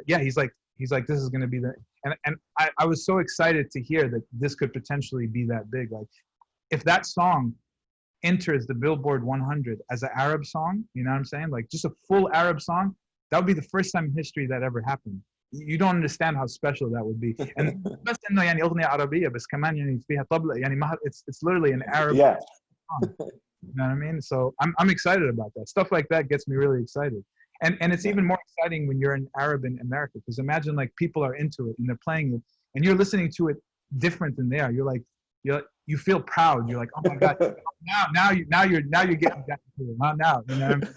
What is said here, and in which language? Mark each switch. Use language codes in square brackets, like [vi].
[en] Yeah, he's like this is going to be the and I was so excited to hear that this could potentially be that big. Like, if that song enters the Billboard 100 as an Arab song, you know what I'm saying? Like just a full Arab song, that would be the first time in history that ever happened. You don't understand how special that would be. [ar] And بس إنه يعني أغنية عربية بس كمان يعني فيها طبلة يعني [en] it's literally an Arab song. You know what I mean? So I'm excited about that. Stuff like that gets me really excited. And it's even more exciting when you're an Arab in America, because imagine like people are into it and they're playing it and you're listening to it different than they are. You feel proud. You're like, oh my God, now you're getting down to it. Not now, you know what I mean?